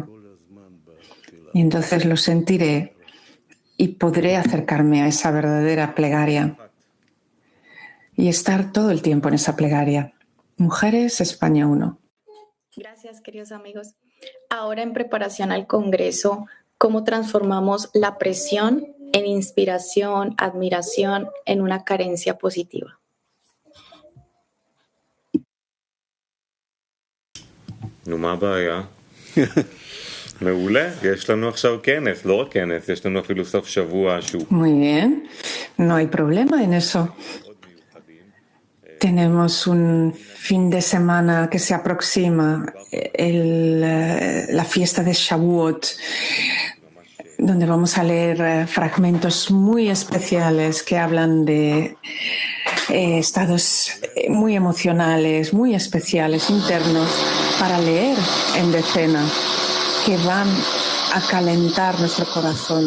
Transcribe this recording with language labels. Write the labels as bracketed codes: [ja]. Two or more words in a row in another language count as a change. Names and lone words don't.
[es] Y entonces lo sentiré y podré acercarme a esa verdadera plegaria y estar todo el tiempo en esa plegaria. Mujeres, España 1. Gracias, queridos amigos. Ahora, en preparación al Congreso, ¿cómo transformamos la presión en inspiración, admiración, en una carencia positiva? [he] נו, מה הבעיה? מעולה, יש לנו עכשיו כנס, לא רק כנס, יש לנו אפילו סוף שבוע שהוא... [es] Muy bien, no hay problema en eso. Tenemos un fin de semana que se aproxima, la fiesta de Shavuot, donde vamos a leer fragmentos muy especiales que hablan de estados muy emocionales, muy especiales, internos, para leer en decena, que van a calentar nuestro corazón.